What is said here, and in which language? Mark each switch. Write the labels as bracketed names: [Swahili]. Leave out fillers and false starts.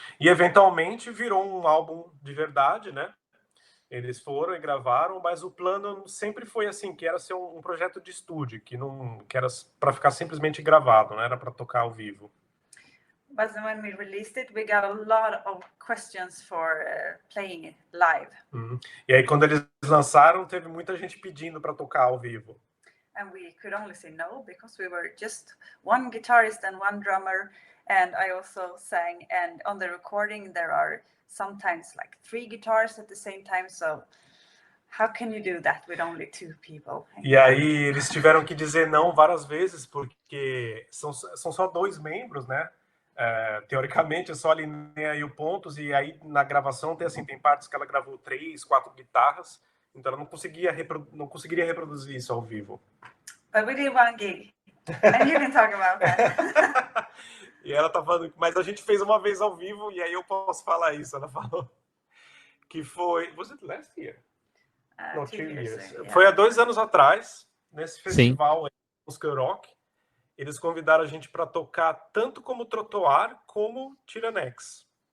[Portuguese] E eventualmente virou um álbum de verdade, né? Eles foram e gravaram, mas o plano sempre foi assim, que era ser um projeto de estúdio, que era para ficar simplesmente gravado, não era para tocar ao vivo. [English] But when we released it, we got a lot of questions for playing it live. Uhum. [Portuguese] E aí quando eles lançaram, teve muita gente pedindo para tocar ao vivo. [English] And we could only say no because we were just one guitarist and one drummer, and I also sang. And on the recording, there are sometimes 3 guitars at the same time. So how can you do that with only 2 people? [Portuguese] E aí eles tiveram que dizer não várias vezes porque são só 2 membros, né? Teoricamente é só a Linnea e o Pontus, e aí na gravação tem partes que ela gravou 3, 4 guitarras, então ela não conseguiria reproduzir isso ao vivo. [English] But we did one gig, and you can talk about that. [Portuguese] E ela tá falando, mas a gente fez uma vez ao vivo, e aí eu posso falar isso. Ela falou que foi... [English] Was it last year? No, 2 years. Yeah. [Portuguese] Foi há 2 anos atrás, nesse festival Música Rock. Eles convidaram a gente para tocar tanto como Trottoir como Tyrannex.